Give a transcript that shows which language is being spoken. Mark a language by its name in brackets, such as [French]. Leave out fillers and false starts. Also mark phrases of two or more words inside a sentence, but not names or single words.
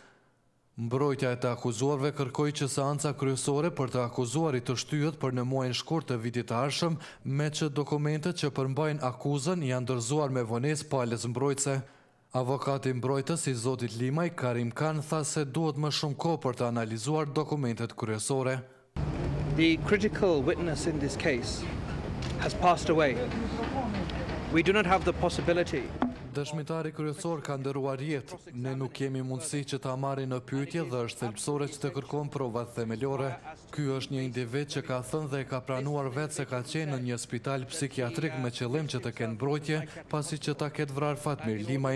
[Albanian] Mbrojtja e të akuzuarve kërkoi që seanca kryesore për të akuzuarit të shtyhet për në muajin shkurt të vitit të ardhshëm, me që dokumentet që përmbajnë akuzën janë dorëzuar me vonesë palës mbrojtëse. Avokati mbrojtës i zotit Limaj, Karim Khan, tha se duhet më shumë kohë për të analizuar dokumentet kryesore. [English] The critical witness in this case has passed away. We do not have the possibility. [Albanian] Dëshmitari kryesor ka ndëruar jetë. Ne nuk kemi mundësi që ta marrim në pyetje dhe është thelbësore që të kërkojmë prova themelore. Ky është një individ që ka thënë dhe ka pranuar vetë se ka qenë në një spital psikiatrik me qëllim që të kenë mbrojtje, pasi që ta ketë vrarë Fatmir Limajin.